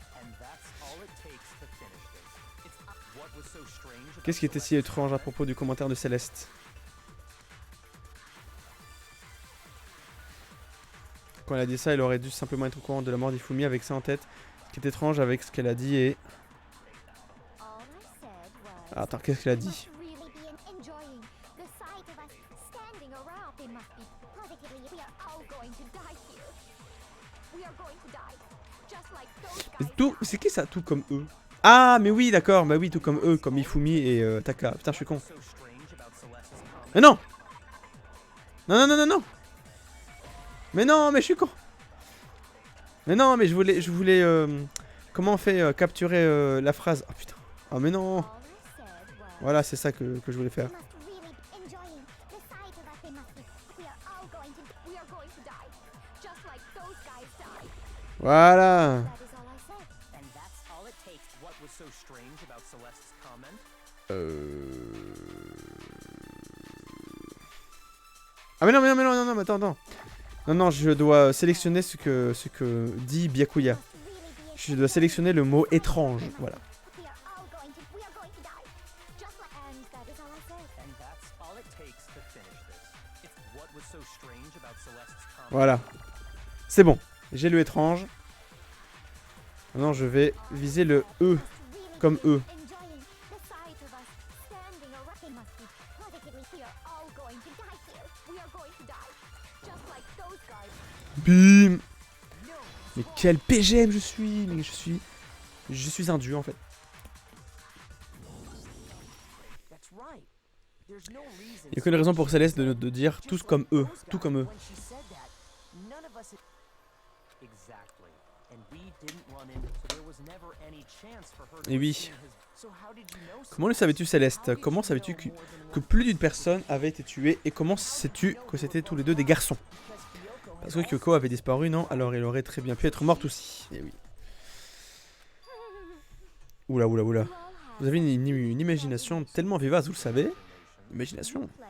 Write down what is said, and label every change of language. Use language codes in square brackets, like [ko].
[en] And that's all it takes to finish this. It's what was so strange about [fr] Qu'est-ce qui était si étrange à propos du commentaire de Céleste? Quand elle a dit ça, elle aurait dû simplement être au courant de la mort d'Ifumi avec ça en tête. Ce qui est étrange avec ce qu'elle a dit et... [en] All I said was [fr] Ah, attends, qu'est-ce qu'elle a [en] they [fr] dit? [en] must really be enjoying the sight of us standing around. They must be positively we are all going to die here. We are going to die. Just like those guys. [fr] Tout, c'est qui ça, tout comme eux? Ah, mais oui, d'accord, bah oui, tout comme eux, comme Ifumi et Taka. Putain, je suis con. [en] so strange about Celeste's comment. [fr] Mais non! Non, non, non, non, non! Mais non, mais je suis con! Mais non, mais je voulais comment on fait capturer la phrase? Oh putain. Oh mais non! [en] All I said was [fr] Voilà, c'est ça que je voulais faire. [en] they must really be enjoying the sight of us. They must be. We are all going to die. Just like those guys died. [fr] Voilà! [en] That is all I said. And that's all it takes. What was so strange about Celeste's comment? [fr] Ah mais non, mais non, mais non, non, non, mais attends. Non, non, je dois sélectionner ce que dit Byakuya. [en] Must really be [fr] Je dois sélectionner le mot étrange, voilà. [en] we are going to die. Just like and that is all I said. And that's all it takes to finish this. It's what was so strange about Celeste's comment. [fr] Voilà. C'est bon, j'ai le étrange. Maintenant, je vais viser le E, comme E. [en] Enjoying the sight of us standing around. They must be positively. We are all going to die here. We are going to die. Just like those guys. [fr] Bim! Mais quel PGM je suis! Mais je suis un dieu en fait. [en] That's right. There's no reason. [fr] Il n'y a aucune raison pour Céleste de dire tous comme eux, tout comme eux. [en] When she said that, none of us. Exactly. And we didn't run in, so there was never any chance for her to [fr] Et oui. [en] have seen his- So how did you know? [fr] Comment le savais-tu Céleste? Comment savais-tu que plus d'une personne avait été tuée? Et comment sais-tu que c'était tous les deux des garçons? Parce que Kyoko avait disparu, non? Alors il aurait très bien pu être morte aussi. Et oui. Oula, oula, oula. Vous avez une imagination tellement vivace, vous le savez. Imagination.